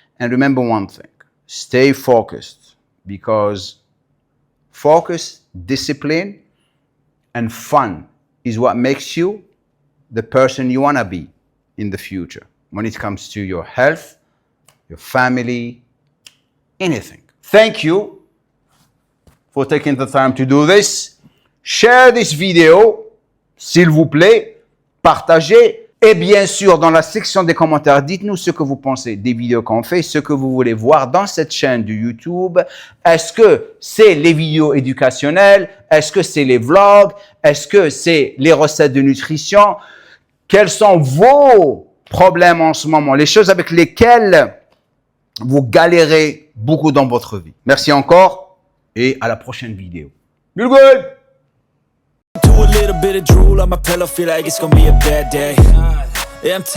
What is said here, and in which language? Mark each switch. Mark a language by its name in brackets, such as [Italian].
[English] And remember one thing, stay focused, because focus, discipline, and fun is what makes you the person you want to be in the future when it comes to your health, your family, anything. Thank you for taking the time to do this. Share this vidéo, [French] s'il vous plaît, partagez. Et bien sûr, dans la section des commentaires, dites-nous ce que vous pensez des vidéos qu'on fait, ce que vous voulez voir dans cette chaîne de YouTube. Est-ce que c'est les vidéos éducationnelles? Est-ce que c'est les vlogs? Est-ce que c'est les recettes de nutrition? Quels sont vos problèmes en ce moment? Les choses avec lesquelles vous galérez beaucoup dans votre vie. Merci encore et à la prochaine vidéo. [English] Good, good. Do a little bit of drool on my pillow, feel like it's gonna be a bad day. Yeah, I'm tired.